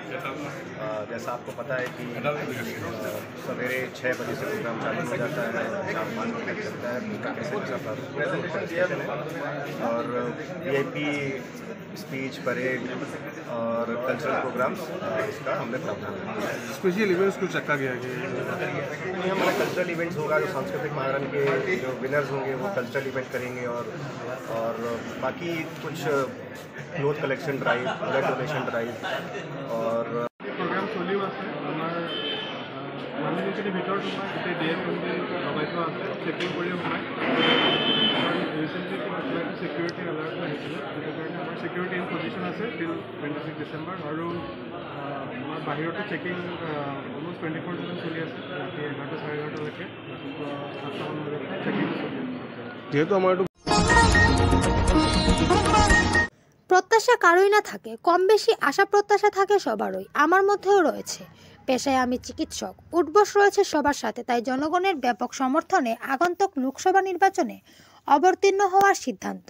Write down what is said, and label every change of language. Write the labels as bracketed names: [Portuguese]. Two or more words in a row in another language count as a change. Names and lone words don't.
[Hindi] जैसा आपको पता है कि सवेरे 6 बजे से प्रोग्राम चालू हो जाता है, 4-5 बजे तक चलता है, उसका कैसे डिस्कशन है और [English] VIP speech, [Hindi] परेड और [English] cultural programs [Hindi] इसका हमने प्रावधान किया। [English] special events [Hindi] कुछ रखा गया है? हमारा [English] cultural events [Hindi] होगा, जो सांस्कृतिक महारन के जो विनर्स होंगे वो [English] cultural event [Hindi] करेंगे और बाकी कुछ [English] cloth collection drive, blood donation drive [Hindi] और प्रोग्राम चली [Assamese] আছে আমাৰ মানুহখিনি ভিতৰত সোমাই গোটেই DF লগাই থোৱা আছে, চেকিং কৰি সোমাই ৰিচেণ্টলি ছিকিউৰিটি এলাৰ্ট আহিছিলে, সেইটো কাৰণে আমাৰ [English] security in position [Assamese] আছে [English] till 26 December [Assamese] আৰু আমাৰ বাহিৰতে চেকিং অলমষ্ট 24/7 চলি আছে, ৰাতি 11-11:30লৈকে, ৰাতিপুৱা 7টা বজালৈকে চেকিং চলি আছে। যেহেতু আমাৰ [Bangla] প্রত্যাশা কারোই না থাকে, কম বেশি আশা প্রত্যাশা থাকে সবারই, আমার মধ্যেও রয়েছে। পেশায় আমি চিকিৎসক, উঠবস রয়েছে সবার সাথে, তাই জনগণের ব্যাপক সমর্থনে আগন্তুক লোকসভা নির্বাচনে অবতীর্ণ হওয়ার সিদ্ধান্ত।